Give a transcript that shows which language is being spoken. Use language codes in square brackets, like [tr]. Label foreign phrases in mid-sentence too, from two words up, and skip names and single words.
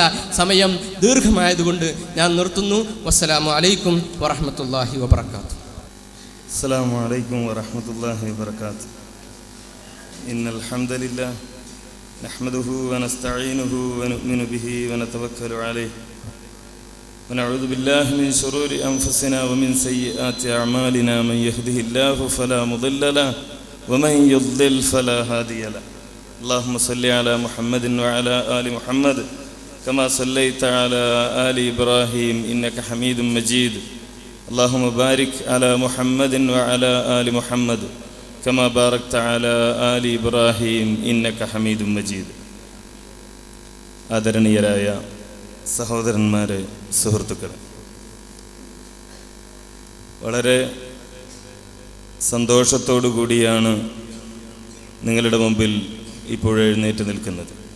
[ml] സമയം ദീർഘമായതുകൊണ്ട് ഞാൻ നിർത്തുന്നു. [ar] والسلام عليكم ورحمة الله وبركاته. السلام عليكم ورحمة الله وبركاته. إن الحمد لله نحمده ونستعينه ونؤمن به ونتوكل عليه ونعوذ بالله من شرور أنفسنا ومن سيئات أعمالنا من يهده الله فلا مضل له ومن يضلل فلا هادي له. اللهم صل على محمد وعلى آل محمد كما صليت على آل إبراهيم إنك حميد مجيد. اللهم بارك على محمد وعلى آل محمد كما باركت على آل إبراهيم إنك حميد مجيد. [ml] ആദരണീയരായ സഹോദരന്മാരെ, സുഹൃത്തുക്കളെ, വളരെ സന്തോഷത്തോടു കൂടിയാണ് നിങ്ങളുടെ മുമ്പിൽ ഇപ്പോൾ എഴുന്നേറ്റ് നിൽക്കുന്നത്.